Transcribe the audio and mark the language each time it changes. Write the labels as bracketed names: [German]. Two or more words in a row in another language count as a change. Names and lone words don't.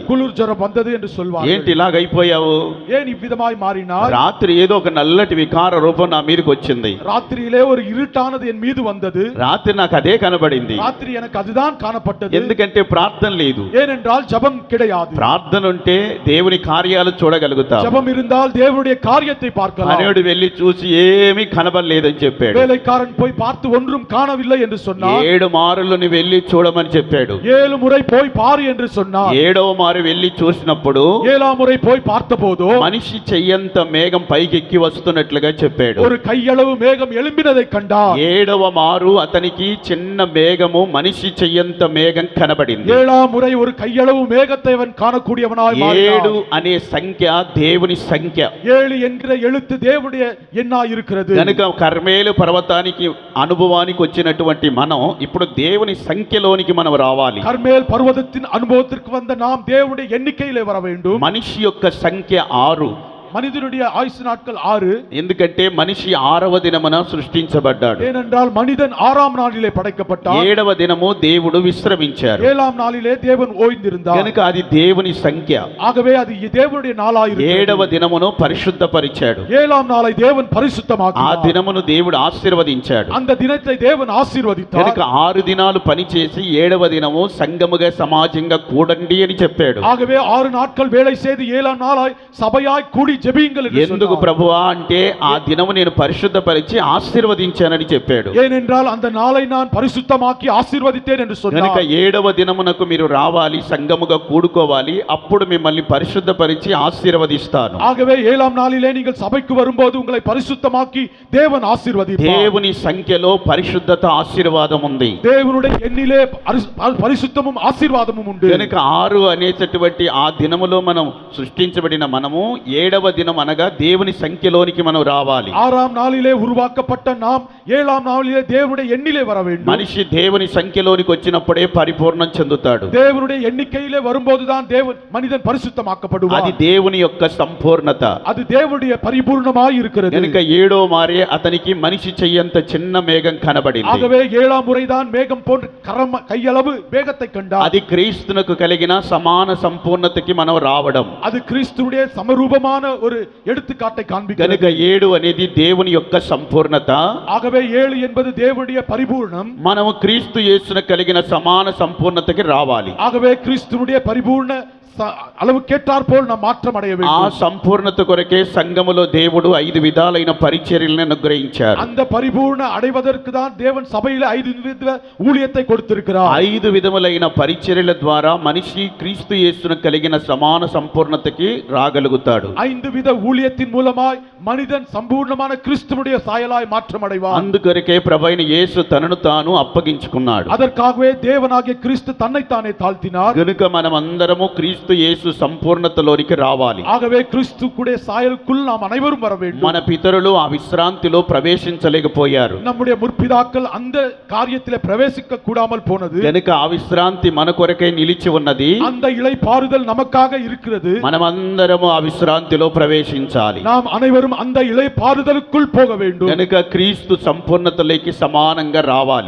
[Tamil] குளிர் ஜுரம் வந்தது என்று சொல்வார்கள். [Telugu] ఏంటి ఇలాగైపోయావు? [Tamil] ஏன் இவ்விதமாய் மாறினார்? [Telugu] రాత్రి ఏదో ఒక నల్లటి వికార రూపం నా మీదకి వచ్చింది. [Tamil] ராத்திரியிலே ஒரு இருட்டானது என் மீது வந்தது. [Telugu] రాత్రి నాకు అదే కనబడింది. [Tamil] ராத்திரி எனக்கு அதுதான் காணப்பட்டது. [Telugu] ఎందుకంటే ప్రార్థన లేదు. [Tamil] ஏனென்றால் ஜெபம் கிடையாது. [Telugu] ప్రార్థన ఉంటే దేవుని కార్యాలు చూడగలుగుతాం. [Tamil] ஜெபம் இருந்தால் தேவனுடைய காரியத்தை பார்க்கலாம். [Telugu] అనేడు వెళ్ళి చూసి ఏమీ కనబడలేదని చెప్పాడు. [Tamil] வேலைக்காரன் போய் பார்த்து ஒன்றும் காணவில்லை என்று சொன்னார். [Telugu] 7 మారులు నువ్వు వెళ్ళి చూడమని చెప్పాడు. [Tamil] 7 முறை போய் பாரு என்று சொன்னார். [Telugu] 7వ మారు వెళ్ళి చూసినప్పుడు [Tamil] 7ஆம் முறை போய் பார்த்தபோதோ [Telugu] మనిషి చెయ్యంత మేఘం పైకెక్కి వస్తున్నట్లుగా చెప్పాడు. [Tamil] ஒரு கையளவு மேகம் எழும்பினதை கண்டார். [Telugu] 7వ మారు అతనికి చిన్న మేఘము మనిషి చెయ్యంత మేఘం కనబడింది. [Tamil] 7ஆம் முறை ஒரு கையளவு மேகத்தை அவன் காணக்கூடியவனாய் மாறினார். [Telugu] 7 అనే సంఖ్య దేవుని సంఖ్య. [Tamil] 7 என்கிற எழுத்து தேவனுடைய எண்ணாய் இருக்கிறது. [Telugu] కనుక కర్మేలు పర్వతానికి అనుభవానికి వచ్చినటువంటి మనం ఇప్పుడు దేవుని సంఖ్యలోనికి మనం రావాలి. [Tamil] கர்மேல் பர்வதத்தின் அனுபவத்திற்கு வந்த நாம் தேவனுடைய எண்ணிக்கையிலே வர வேண்டும். [Telugu] మనిషి యొక్క సంఖ్య 6. [Tamil] மனிதனுடைய ஆயுசு நாட்கள் 6. [Telugu] ఎందుకంటే మనిషి 6వ దినమున సృష్టించబడ్డాడు. [Tamil] ஏனென்றால் மனிதன் 6ஆம் நாளிலே படைக்கப்பட்டான். [Telugu] 7వ దినము దేవుడు విశ్రమించారు. [Tamil] 7ஆம் நாளிலே தேவன் ஓய்ந்திருந்தார். [Telugu] కనుక అది దేవుని సంఖ్య. [Tamil] ஆகவே அது தேவனுடைய நாளாய் இருக்கிறது. [Telugu] 7వ దినమును పరిశుద్ధపరిచాడు. [Tamil] 7ஆம் நாளை தேவன் [Telugu] ఆ [Tamil] பரிசுத்தமாக்கினார். [Telugu] దినమును దేవుడు ఆశీర్వదించాడు. [Tamil] அந்த தினத்தை தேவன் ஆசீர்வதித்தார். [Telugu] కనుక 6 దినాలు పనిచేసి 7వ దినము సంఘముగా సమాజంగా కూడండి అని చెప్పాడు. [Tamil] ஆகவே 6 நாட்கள் வேலை செய்து 7ஆம் நாளாய் சபையாய் கூடி ஜெபியுங்கள் என்று [Telugu] ఎందుకు [Tamil] சொன்னார். [Telugu] ప్రభువా అంటే ఆ దినము నేను పరిశుద్ధపరిచి ఆశీర్వదించానని చెప్పాడు. [Tamil] ஏனென்றால் அந்த நாளை நான் பரிசுத்தமாக்கி ஆசீர்வதித்தேன் என்று [Telugu] కనుక [Tamil] சொன்னார். [Telugu] 7వ దినమునకు మీరు రావాలి, సంఘముగా కూడుకోవాలి, అప్పుడు మిమ్మల్ని పరిశుద్ధపరిచి ఆశీర్వదిస్తాను. [Tamil] ஆகவே 7ஆம் நாளிலே நீங்கள் சபைக்கு வரும்போது உங்களை பரிசுத்தமாக்கி தேவன் ஆசீர்வதிப்பார். [Telugu] దేవుని సంఖ్యలో పరిశుద్ధత ఆశీర్వాదం ఉంది. [Tamil] தேவனுடைய எண்ணிலே பரிசுத்தமும் ஆசீர்வாதமும் உண்டு. [Telugu] కనుక 6 అనేటటువంటి ఆ దినములో మనం సృష్టించబడిన మనము 7వ దినం అనగా దేవుని సంఖ్యలోనికి మనం రావాలి. [Tamil] 6ஆம் நாளிலே உருவாக்கப்பட்ட நாம் 7ஆம் நாளிலே தேவனுடைய எண்ணிலே வர வேண்டும். [Telugu] మనిషి దేవుని సంఖ్యలోనికి వచ్చినప్పుడే పరిపూర్ణం చెందుతాడు. [Tamil] தேவனுடைய எண்ணிக்கையிலே வரும்போதுதான் மனிதன் பரிசுத்தமாக்கப்படுவார். [Telugu] అది దేవుని యొక్క సంపూర్ణత. [Tamil] அது தேவனுடைய பரிபூர்ணமாய் இருக்கிறது. [Telugu] కనుక 7వ మారే అతనికి మనిషి చెయ్యంత చిన్న మేఘం కనబడింది. [Tamil] ஆகவே 7ஆம் முறைதான் மேகம் போன்ற கையளவு மேகத்தை கண்டார். [Telugu] అది క్రీస్తునకు కలిగిన సమాన సంపూర్ణతకి మనం రావడం. [Tamil] அது கிறிஸ்துவுடைய சமரூபமான ஒரு எடுத்துக்காட்டை காண்பிக்கிறது. [Telugu] కనుక 7 అనేది దేవుని యొక్క సంపూర్ణత. [Tamil] ஆகவே 7 என்பது தேவனுடைய பரிபூர்ணம். [Telugu] మనము క్రీస్తు యేసున కలిగిన సమాన సంపూర్ణతకి రావాలి. [Tamil] ஆகவே கிறிஸ்துவுடைய பரிபூர்ண அளவுக்கேற்றாற் போல் நாம் மாற்றம் அடைய [Telugu] ఆ [Tamil] வேண்டும். [Telugu] సంపూర్ణత కొరకే సంఘములో దేవుడు 5 విధాలైన పరిచర్యలను అనుగ్రహించారు. [Tamil] அந்த பரிபூர்ண அடைவதற்கு தான் தேவன் சபையில 5 வித ஊழியத்தை கொடுத்திருக்கிறார். [Telugu] 5 విధములైన పరిచర్యల ద్వారా మనిషి క్రీస్తు యేసును కలిగిన సమాన సంపూర్ణతకి రాగలుగుతాడు. [Tamil] 5 வித ஊழியத்தின் மூலமாய் மனிதன் சம்பூர்ணமான கிறிஸ்துவுடைய சாயலாய் மாற்றம் அடைவான். [Telugu] అందుకొరకే ప్రభువైన యేసు తనను తాను అప్పగించుకున్నాడు. [Tamil] அதற்காகவே தேவனாகிய கிறிஸ்து தன்னைத்தானே தாழ்த்தினார். [Telugu] గనుక మనమందరము క్రీస్తు యేసు సంపూర్ణతలోనికి రావాలి. [Tamil] ஆகவே கிறிஸ்துவுடைய சாயலுக்குள் நாம் அனைவரும் வர வேண்டும். [Telugu] మన పితరులు ఆ విశ్రాంతిలో ప్రవేశించలేకపోయారు. [Tamil] நம்முடைய முற்பிதாக்கள் அந்த காரியத்திலே பிரவேசிக்க கூடாமல் போனது. [Telugu] గనుక ఆ విశ్రాంతి మన కొరకై నిలిచి ఉన్నది. [Tamil] அந்த இளைப்பாறுதல் நமக்காக இருக்கிறது. [Telugu] మనమందరము ఆ విశ్రాంతిలో ప్రవేశించాలి. [Tamil] நாம் అனைவரும் அந்த இளைப்பாறுதலுக்குள் போக வேண்டும். [Telugu] గనుక క్రీస్తు సంపూర్ణతలోకి సమానంగా రావాలి.